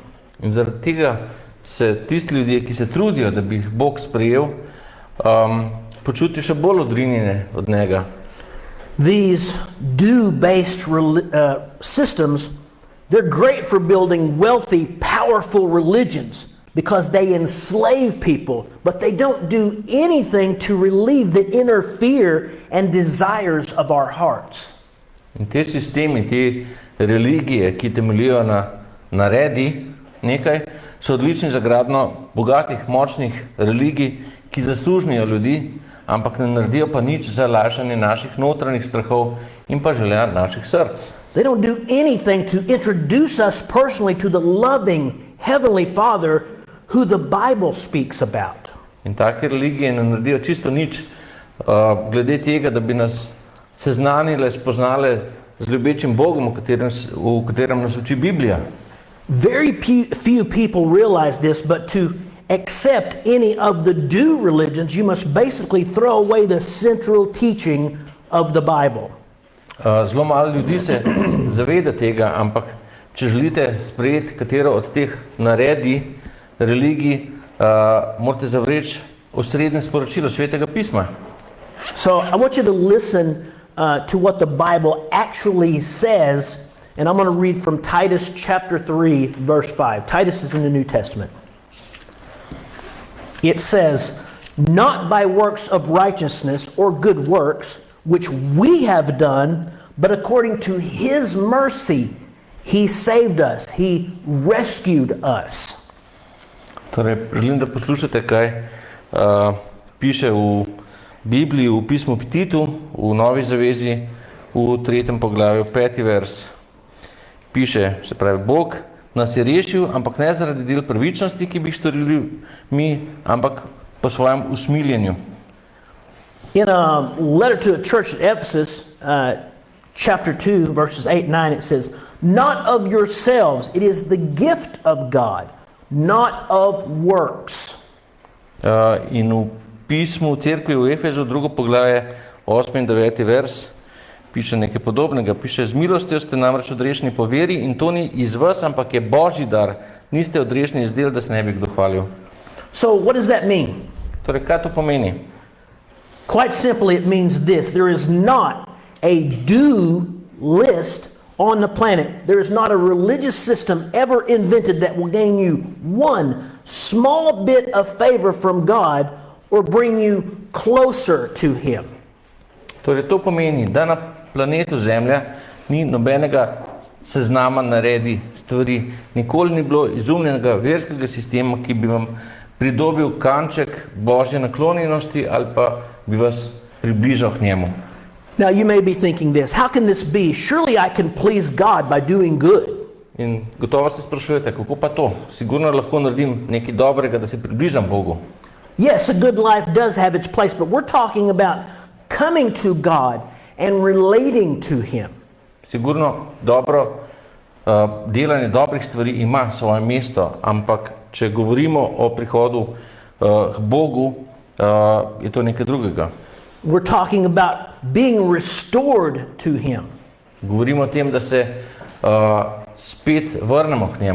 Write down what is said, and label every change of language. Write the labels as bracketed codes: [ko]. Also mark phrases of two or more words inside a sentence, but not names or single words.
[sl] In zaradi tega se tisti ljudje, ki se trudijo, da bi jih Bog sprejel, počutijo še bolj odrinjene od njega. [en] These do-based systems, they're great for building wealthy, powerful religions because they enslave people, but they don't do anything to relieve the inner fear and desires of our hearts. [sl] In te sistemi, te religije, ki temeljijo na naredi nekaj, so odlični za gradnjo bogatih, močnih religij, ki zaslužnijo ljudi, ampak ne naredijo pa nič za lažanje naših notranjih strahov in pa želja naših src. [en] They don't do anything to introduce us personally to the loving Heavenly Father who the Bible speaks about. [sl] In take religije ne naredijo čisto nič glede tega, da bi nas seznanile, spoznale z ljubečim Bogom, v katerem nas uči Biblija. [en] Very few people realize this, but to accept any of the do religions, you must basically throw away the central teaching of the Bible. [sl] Zelo malo ljudi se zaveda tega, ampak če želite sprejeti katero od teh naredi religij, morate zavreči osrednje sporočilo Svetega pisma. [en] So I want you to listen to what the Bible actually says, and I'm going to read from Titus chapter 3, verse 5. Titus is in the New Testament. It says, "Not by works of righteousness or good works, which we have done, but according to His mercy, He saved us. He rescued us." [sl] Torej, želim, da poslušate, kaj piše v Bibliji, v pismu Titu, v Novi zavezi, v v 3. poglavju, 5. vers, piše, se pravi, Bog nas je rešil, ampak ne zaradi del pravičnosti, ki bi jih storili mi, ampak po svojem usmiljenju. [en] In a letter to a church at Ephesus, chapter 2, verses 8 and 9, it says, "Not of yourselves, it is the gift of God, not of works." [sl] In v pismu cerkvi v Efezu, 2. poglavje, 8. in 9. vers, piše nekaj podobnega. Piše, z milostjo ste namreč odrešeni po veri in to ni iz vas, ampak je Božji dar. Niste odrešeni iz del, da se ne bi kdo hvalil. [en] So what does that mean? [sl] Torej, kaj to pomeni? [en] Quite simply, it means this. There is not a do list on the planet. There is not a religious system ever invented that will gain you one small bit of favor from God or bring you closer to Him. [sl] Torej, to pomeni, da na planetu Zemlja ni nobenega seznama naredi stvari. Nikoli ni bilo izumljenega verskega sistema, ki bi vam pridobil kanček Božje naklonjenosti ali pa bi vas približal k njemu. [en] Now you may be thinking this, how can this be? Surely I can please God by doing good. [sl] In gotovo se sprašujete, kako pa to? Sigurno lahko naredim nekaj dobrega, da se približam Bogu. [en] Yes, a good life does have its place, but we're talking about coming to God and relating to Him. [sl] Sigurno dobro delanje dobrih stvari ima svoje mesto, ampak če govorimo o prihodu k Bogu, je to nekaj drugega. [en] We're talking about being restored to Him. [sl] Govorimo o tem, da se spet vrnemo k njemu.